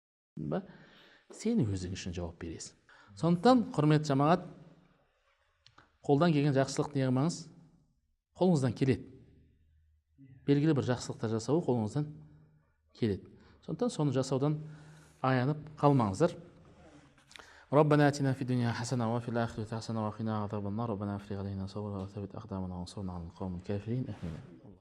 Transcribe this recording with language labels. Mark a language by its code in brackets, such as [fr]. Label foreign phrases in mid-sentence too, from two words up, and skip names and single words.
[kk] ба сен өзің үшін жауап бересің. Сондықтан құрметті жамағат, қолдан келген жақсылық не қылмаңыз, қолыңыздан келеді, белгілі бір жақсылықтар жасау қолыңыздан келеді. Сондықтан соны жасаудан аянып қалмаңыздар. [ar] ربنا آتنا في الدنيا حسنة وفي الآخرة حسنة وقنا عذاب النار ربنا افرغ علينا صبرا وثبت أقدامنا وانصرنا على القوم الكافرين آمين.